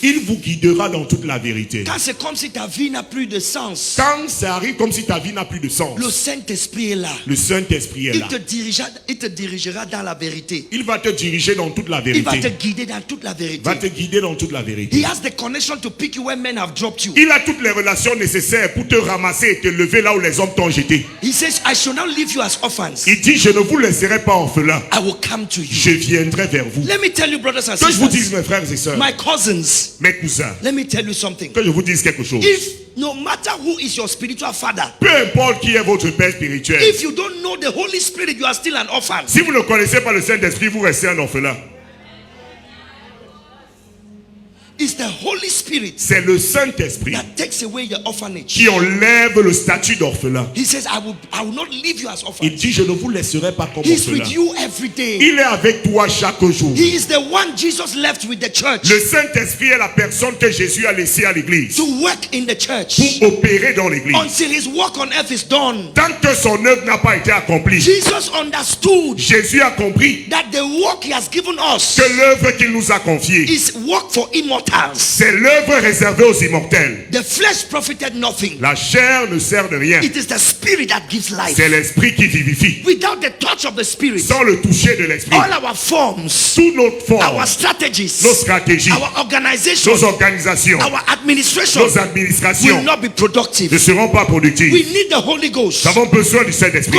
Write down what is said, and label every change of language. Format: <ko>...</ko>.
<fr>Il vous guidera dans toute la vérité. Quand c'est comme si ta vie n'a plus de sens, Quand ça arrive comme si ta vie n'a plus de sens, le Saint-Esprit est là. le Saint-Esprit est Il là. te dirigera dans la vérité. Il va te diriger dans toute la Il va te vérité. guider dans toute la vérité. Va te guider dans toute la</fr> <en>He</en> <fr>vérité.</fr> <en>has the connection to pick you when men have dropped you.</en> <fr>Il a toutes les relations nécessaires pour te ramasser et te lever là où les hommes t'ont jeté.</fr> <en>He says, I shall not leave you as orphans.</en> <fr>Il dit, je ne vous laisserai pas orphelins.</fr> <en>I will come to you.</en> <fr>Je viendrai vers vous.</fr> <en>Let me tell you, brothers and</en> <fr>Que je vous dise,</fr> <en>sisters,</en> <fr>mes frères et sœurs,</fr> <en>my cousins,</en> <fr>mes cousins,</fr> <en>let me tell you something.</en> <fr>que je vous dise quelque chose.</fr> <en>If no matter who is your spiritual father,</en> <fr>Peu importe qui est votre père spirituel,</fr> <en>if you don't know the Holy Spirit, you are still an orphan.</en> <fr>si vous ne connaissez pas le Saint-Esprit, vous restez un orphelin.</fr> <en>It's the Holy Spirit</en> <fr>C'est le Saint-Esprit</fr> <en>that takes away your orphanage.</en> <fr>qui enlève le statut d'orphelin.</fr> <en>He says, I will not leave you as</en> <fr>Il</fr> <en>orphans.</en> <fr>dit, je ne vous laisserai pas comme</fr> <en>He's</en> <fr>orphelin.</fr> <en>with you every day.</en> <fr>Il est avec toi chaque jour.</fr> <en>He is the one Jesus left with the church</en> <fr>Le Saint-Esprit est la personne que Jésus a laissée à l'église</fr> <en>to work in the church</en> <fr>pour opérer dans l'église.</fr> <en>until his work on earth is done.</en> <fr>Tant que son œuvre n'a pas été accomplie,</fr> <en>Jesus understood</en> <fr>Jésus a compris</fr> <en>that the work he has given us</en> <fr>que l'œuvre qu'il nous a confiée</fr> <en>is work for immortality. immortals.</en> <fr>C'est l'œuvre réservée aux immortels.</fr> <en>The flesh profited nothing.</en> <fr>La chair ne sert de rien.</fr> <en>It is the spirit that gives life.</en> <fr>C'est l'esprit qui vivifie.</fr> <en>Without the touch of the spirit,</en> <fr>Sans le toucher de l'esprit,</fr> <en>all our forms,</en> <fr>toutes nos formes,</fr> <en>our strategies,</en> <fr>nos stratégies,</fr> <en>our organization,</en> <fr>nos organisations,</fr> <en>our administration</en> <fr>nos administrations</fr> <en>will not be productive.</en> <fr>ne seront pas productives.</fr> <en>We need the Holy Ghost.</en> <fr>Nous avons besoin du Saint-Esprit.</fr>